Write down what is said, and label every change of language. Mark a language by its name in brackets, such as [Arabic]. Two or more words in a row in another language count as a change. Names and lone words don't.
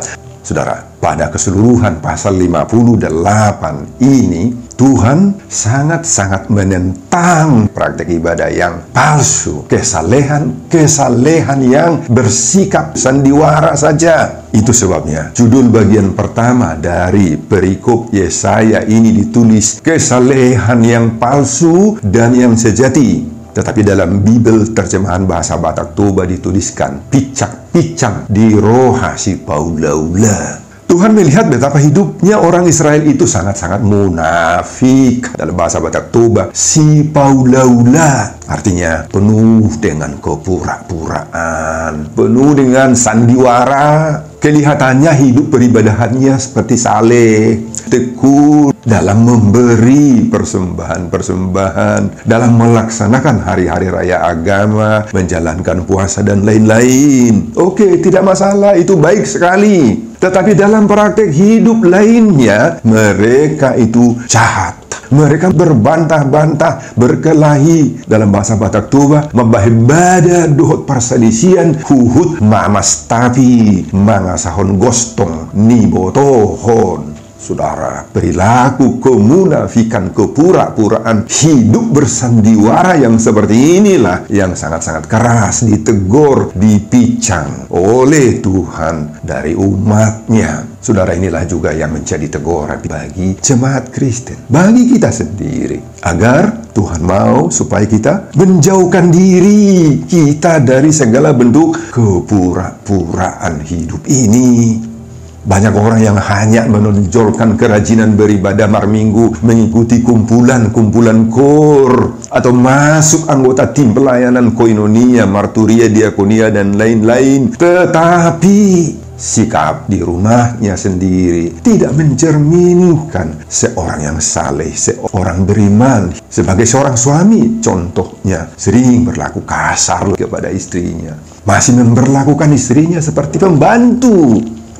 [Indonesian] Saudara, pada keseluruhan pasal 58 ini, Tuhan sangat-sangat menentang praktek ibadah yang palsu, kesalehan yang bersikap sandiwara saja. Itu sebabnya judul bagian pertama dari perikop Yesaya ini ditulis kesalehan yang palsu dan yang sejati. Tetapi dalam Bible terjemahan bahasa Batak Toba dituliskan [Batak Toba] picak-picak di roha si paulaula. [Indonesian] Tuhan melihat betapa hidupnya orang Israel itu sangat-sangat munafik. Dalam bahasa Batak Toba, [Batak Toba] si paulaula [Indonesian] artinya penuh dengan kepura-puraan, penuh dengan sandiwara. Kelihatannya hidup peribadahannya seperti saleh, tekun dalam memberi persembahan-persembahan, dalam melaksanakan hari-hari raya agama, menjalankan puasa dan lain-lain. Oke, tidak masalah, itu baik sekali. Tetapi dalam praktek hidup lainnya, mereka itu jahat. Mereka berbantah-bantah, berkelahi. Dalam bahasa Batak Toba, [Batak Toba] membahibada dohot perselisian, huhut mamas tapi, mangasahon gostong, nibotohon. [Indonesian] Saudara, perilaku kemunafikan, kepura-puraan, hidup bersandiwara yang seperti inilah yang sangat-sangat keras ditegur, dipicang oleh Tuhan dari umatnya. Saudara, inilah juga yang menjadi teguran bagi jemaat Kristen, bagi kita sendiri, agar Tuhan mau supaya kita menjauhkan diri kita dari segala bentuk kepura-puraan hidup ini. Banyak orang yang hanya menonjolkan kerajinan beribadah Minggu, mengikuti kumpulan-kumpulan kor, atau masuk anggota tim pelayanan koinonia, marturia, diakonia, dan lain-lain. Tetapi sikap di rumahnya sendiri tidak mencerminkan seorang yang saleh, seorang beriman. Sebagai seorang suami, contohnya sering berlaku kasar kepada istrinya, masih memperlakukan istrinya seperti pembantu.